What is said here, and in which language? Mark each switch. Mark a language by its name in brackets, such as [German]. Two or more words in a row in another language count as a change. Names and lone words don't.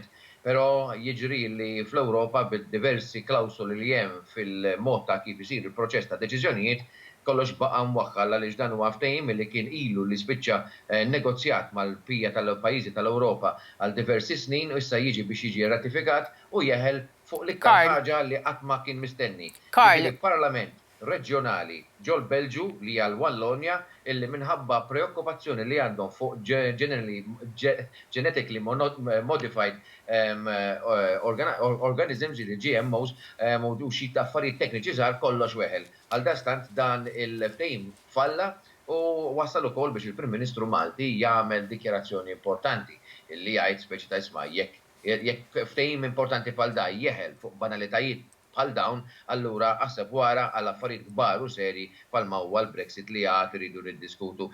[Maltese] Però jiġri li fl-Ewropa bid-diversi klawsoli li hemm fil-mod ta' kif isir il-proċess ta' deċiżjonijiet kollox baqa' mwaħħal għaliex dan huwa ftehim li kien ilu li spiċċa negozjat mal-bqija tal-pajjiżi tal-Ewropa għal diversi snin u issa jiġi biex jiġi ratifikat u jeħel fuq l-iktar ħaġa li qatt ma kien mistenni. Il-Parlament reġjonali ġol Belġu li hija l-Wallonja illi minħabba preokkupazzjoni li għandhom fuq [English] genetically modified organisms [Maltese] li GMOs u xi affarijiet tekniċi żgħar kollox weħel. Għaldastant dan il-ftehim falla u wasal ukoll biex il-Prim Ministru Malti jagħmel dikjarazzjoni importanti illi jgħid speċi ta' isma' jekk ftehim importanti bħal da jeħel fuq banalitajiet bħal dawn, allura aħseb wara għal affarijiet kbar u seri bħalma huwa l-Brexit li għad iridu niddiskutu.